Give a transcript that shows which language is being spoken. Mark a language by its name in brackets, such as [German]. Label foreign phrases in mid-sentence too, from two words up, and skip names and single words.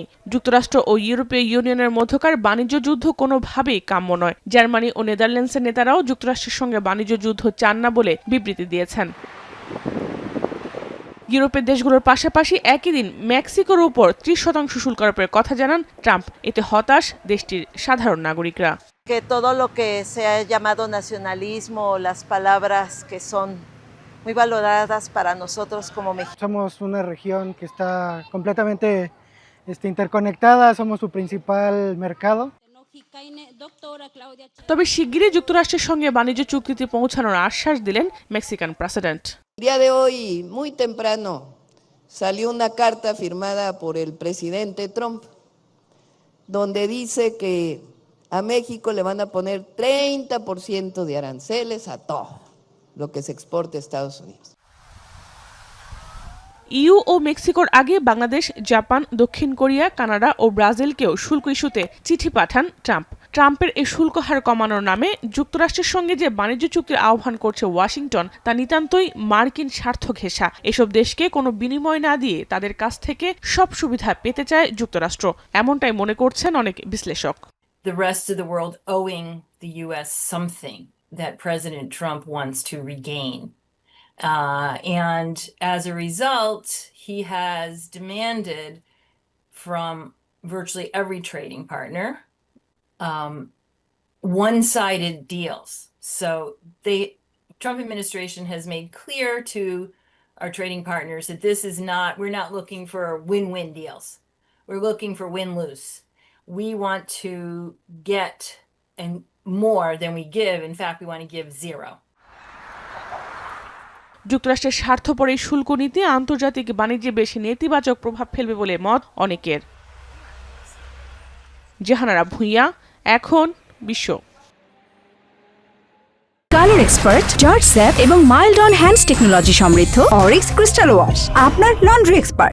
[Bangla] যুক্তরাষ্ট্র ও ইউরোপীয় ইউনিয়নের মধ্যকার বাণিজ্য যুদ্ধ কোনোভাবেই কাম্য নয়। জার্মানি ও নেদারল্যান্ডসের নেতারাও যুক্তরাষ্ট্রের সঙ্গে বাণিজ্য যুদ্ধ চান না বলে বিবৃতি দিয়েছেন। ইউরোপের দেশগুলোর পাশাপাশি একই দিন মেক্সিকোর উপর ৩০% শুল্ক আরোপের কথা জানান ট্রাম্প। এতে হতাশ দেশটির সাধারণ নাগরিকরা। [Spanish] Que todo lo que se ha llamado nacionalismo, las palabras que son muy valoradas para nosotros como mexicanos. Somos una región que está completamente interconectada, somos su principal mercado. [Bangla] তবে শিগগিরই যুক্তরাষ্ট্রের সঙ্গে বাণিজ্য চুক্তিতে পৌঁছানোর আশ্বাস দিলেন মেক্সিকান প্রেসিডেন্ট। [Spanish] El día de hoy, muy temprano, salió una carta firmada por el presidente Trump, donde dice que a México le van a poner 30% de aranceles a todo lo que se exporte a Estados Unidos. [Bangla] ইইউ ও মেক্সিকোর আগে বাংলাদেশ, জাপান, দক্ষিণ কোরিয়া, কানাডা ও ব্রাজিলকেও শুল্ক ইস্যুতে চিঠি পাঠান ট্রাম্প। ট্রাম্পের এই শুল্ক হার কমানোর নামে যুক্তরাষ্ট্রের সঙ্গে যে বাণিজ্য চুক্তির আহ্বান করছে ওয়াশিংটন, তা নিতান্তই মার্কিন স্বার্থ ঘেঁষা। এসব দেশকে কোনো বিনিময় না দিয়ে তাদের কাছ থেকে সব সুবিধা পেতে চায় যুক্তরাষ্ট্র, এমনটাই মনে করছেন অনেক বিশ্লেষক। [English] The rest of the world owing the U.S. something that President Trump wants to regain. And as a result, he has demanded from virtually every trading partner one-sided deals. So the Trump administration has made clear to our trading partners that we're not looking for win-win deals. We're looking for win-lose. We want to get and more than we give. In fact, we want to give zero. [Bangla] যুক্তরাষ্ট্রের স্বার্থপর এই শুল্ক নীতি আন্তর্জাতিক বাণিজ্যে বেশি নেতিবাচক প্রভাব ফেলবে বলে মত অনেকের। জাহানারা ভুঁইয়া, এখন বিশ্ব। [English] Color Expert, [Bangla] জর্জ স্যাপ এবং [English] Mild on Hands Technology [Bangla] সমৃদ্ধ অরিক্স ক্রিস্টাল ওয়াশ, আপনার [English] Laundry Expert.